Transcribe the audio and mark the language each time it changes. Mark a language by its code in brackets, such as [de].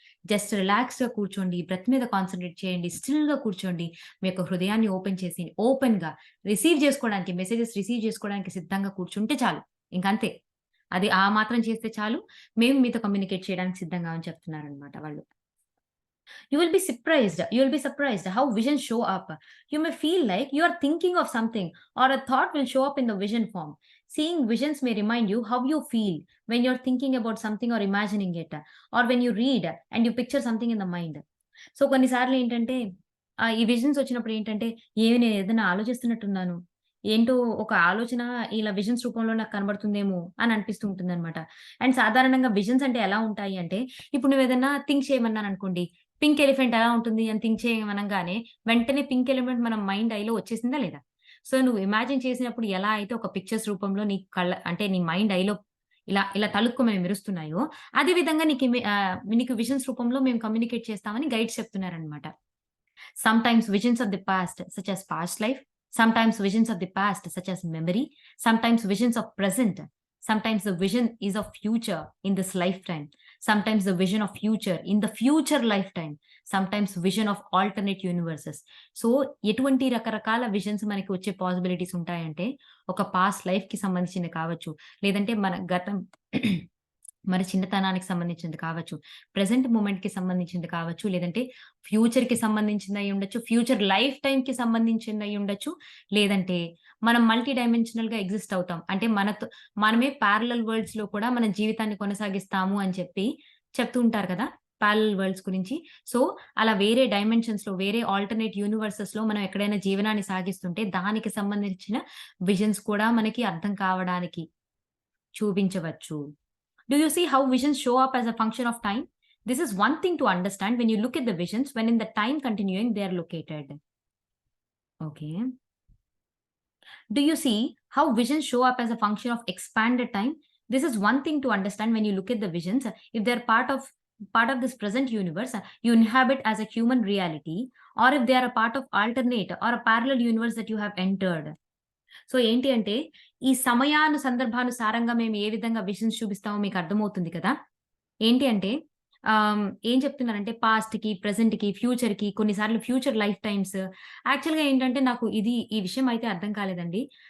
[te] Just రిలాక్స్‌గా కూర్చోండి. Breath మీద కాన్సంట్రేట్ చేయండి. స్టిల్‌గా కూర్చోండి. మీ యొక్క హృదయాన్ని ఓపెన్ చేసి, ఓపెన్‌గా రిసీవ్ చేసుకోవడానికి, మెసేజెస్ రిసీవ్ చేసుకోవడానికి సిద్ధంగా కూర్చుంటే చాలు. ఇంకంతే. అది ఆ మాత్రం చేస్తే చాలు. మేము మీతో కమ్యూనికేట్ చేయడానికి సిద్ధంగా అని చెప్తున్నారనమాట వాళ్ళు. [en] You will be surprised. You will be surprised how visions show up. You may feel like you are thinking of something or a thought will show up in the vision form. Seeing visions may remind you how you feel when you're thinking about something or imagining it, or when you read and you picture something in the mind. [te] So, కొన్నిసార్లు ఏంటంటే ఈ visions వచ్చినప్పుడు ఏంటంటే, నేను ఏదైనా ఆలోచిస్తున్నట్టున్నాను. ఏంటో ఒక ఆలోచన ఇలా విజన్స్ రూపంలో నాకు కనబడుతుందేమో అని అనిపిస్తూ ఉంటుందన్నమాట. అండ్ సాధారణంగా విజన్స్ అంటే ఎలా ఉంటాయి అంటే, ఇప్పుడు నువ్వేదన్నా థింక్ చేయమన్నాననుకోండి, పింక్ ఎలిఫెంట్ ఎలా ఉంటుంది అని థింక్ చేయమనంగానే, వెంటనే పింక్ ఎలిఫెంట్ మన మైండ్ ఐలో వచ్చేసిందా లేదా? సో, నువ్వు ఇమాజిన్ చేసినప్పుడు ఎలా అయితే ఒక పిక్చర్స్ రూపంలో నీ అంటే నీ మైండ్ ఐలో ఇలా తళుక్కుమని మెరుస్తున్నాయో, అదే విధంగా నీకు విజన్స్ రూపంలో మేము కమ్యూనికేట్ చేస్తామని గైడ్స్ చెప్తున్నారనమాట. [en] Sometimes visions of the past, such as past life. Sometimes visions of the past, such as memory. Sometimes visions of present. Sometimes the vision is of future in this lifetime. Sometimes the vision of future in the future lifetime. Sometimes vision of alternate universes. [te] So, ఎటువంటి రకరకాల visions మనకి వచ్చే possibilities ఉంటాయంటే, ఒక past లైఫ్‌కి సంబంధించినవి కావచ్చు. లేదంటే మన గతం మన చిన్నతనానికి సంబంధించింది కావచ్చు, ప్రెజెంట్ మూమెంట్‌కి సంబంధించింది కావచ్చు, లేదంటే ఫ్యూచర్‌కి సంబంధించిందయి ఉండొచ్చు, ఫ్యూచర్ లైఫ్ టైమ్‌కి సంబంధించిందయి ఉండొచ్చు, లేదంటే మనం మల్టీ డైమెన్షనల్‌గా ఎగ్జిస్ట్ అవుతాం. అంటే మనమే పారలెల్ వరల్డ్స్‌లో కూడా మన జీవితాన్ని కొనసాగిస్తాము అని చెప్పి చెప్తూ ఉంటారు కదా! పారలెల్ వరల్డ్స్ గురించి. సో, అలా వేరే డైమెన్షన్స్‌లో, వేరే ఆల్టర్‌నేట్ యూనివర్సెస్‌లో మనం ఎక్కడైనా జీవనాన్ని సాగిస్తుంటే దానికి సంబంధించిన విజన్స్ కూడా మనకి అర్థం కావడానికి చూపించవచ్చు. [en] Do you see how visions show up as a function of time? This is one thing to understand when you look at the visions when in the time continuing they are located. Okay. Do you see how visions show up as a function of expanded time? This is one thing to understand when you look at the visions. If they're part of this present universe you inhabit as a human reality, or if they are a part of alternate or a parallel universe that you have entered. [te] So ఏంటి అంటే, ఈ సందర్భానుసారంగా మేము ఏ విధంగా visions చూపిస్తామో మీకు అర్థమవుతుంది కదా! ఏంటి అంటే ఏం చెప్తున్నానంటే పాస్ట్‌కి, ప్రెజెంట్‌కి, ఫ్యూచర్‌కి కొన్నిసార్లు ఫ్యూచర్ లైఫ్ టైమ్స్ యాక్చువల్‌గా ఏంటంటే నాకు ఈ విషయం అయితే అర్థం కాలేదండి.